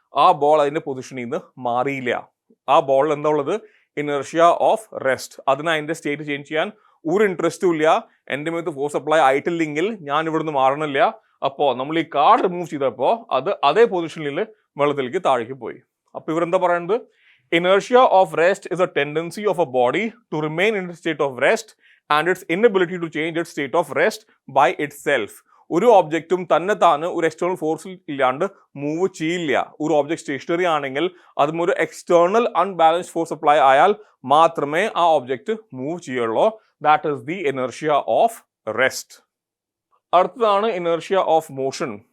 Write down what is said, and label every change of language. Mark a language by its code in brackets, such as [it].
[ml] ആ ബോൾ അതിന്റെ പൊസിഷനിൽ നിന്ന് മാറിയില്ല. ആ ബോളിൽ എന്താ ഉള്ളത്? Inertia of rest. അതിന് അതിന്റെ സ്റ്റേറ്റ് ചേഞ്ച് ചെയ്യാൻ ഒരു ഇൻട്രസ്റ്റും ഇല്ല. എൻ്റെ മേത്ത് ഫോഴ്സ് അപ്ലൈ ആയിട്ടില്ലെങ്കിൽ ഞാൻ ഇവിടുന്ന് മാറണില്ല. അപ്പോൾ നമ്മൾ ഈ കാർഡ് റിമൂവ് ചെയ്തപ്പോൾ അത് അതേ പൊസിഷനിൽ വെള്ളത്തിലേക്ക് താഴേക്ക് പോയി. അപ്പോൾ ഇവരെന്താ പറയുന്നത്? [en] Inertia of rest is a tendency of a body to remain in a state of rest and its inability to change its state of rest by itself. [ml] ഒരു ഒബ്ജക്റ്റും തന്നെ താന് ഒരു എക്സ്റ്റേണൽ ഫോഴ്സിൽ ഇല്ലാണ്ട് മൂവ് ചെയ്യില്ല. ഒരു ഒബ്ജക്ട് സ്റ്റേഷനറി ആണെങ്കിൽ അതും ഒരു എക്സ്റ്റേണൽ അൺബാലൻസ്ഡ് ഫോഴ്സ് അപ്ലൈ ആയാൽ മാത്രമേ ആ ഒബ്ജക്റ്റ് മൂവ് ചെയ്യുള്ളൂ. [en] That is the inertia of rest. അടുത്തതാണ് inertia of motion.